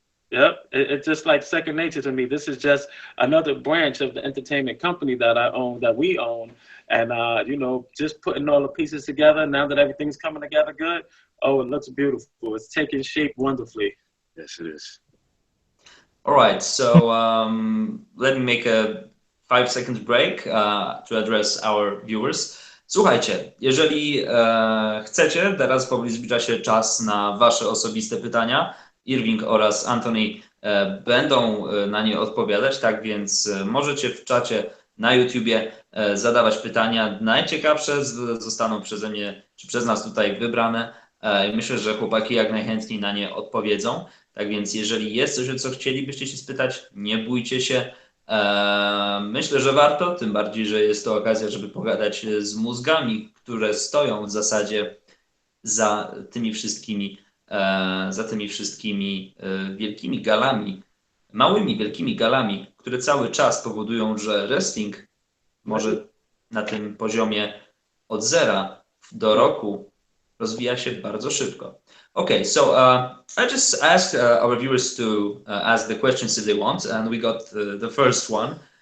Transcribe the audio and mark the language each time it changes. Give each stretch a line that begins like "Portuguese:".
English: Yep, it's just like second nature to me. This is just another branch of the entertainment company that I own, that we own, and you know, just putting all the pieces together. Now that everything's coming together good, oh, it looks beautiful. It's taking shape wonderfully. Yes, it is. All right, so let me make a 5 seconds break to address our viewers.
Polish: Słuchajcie, jeżeli chcecie, teraz powoli zbliża się czas na wasze osobiste pytania. Irving oraz Anthony będą na nie odpowiadać, tak więc możecie w czacie na YouTubie zadawać pytania. Najciekawsze zostaną przeze mnie, czy przez nas tutaj wybrane. Myślę, że chłopaki jak najchętniej na nie odpowiedzą. Tak więc jeżeli jest coś, o co chcielibyście się spytać, nie bójcie się. Myślę, że warto, tym bardziej, że jest to okazja, żeby pogadać z mózgami, które stoją w zasadzie za tymi wszystkimi wielkimi galami, małymi, wielkimi galami, które cały czas powodują, że wrestling może na tym poziomie od zera do roku rozwija się bardzo szybko.
English: Okay, so I just asked our viewers to ask the questions if they want, and we got the first one.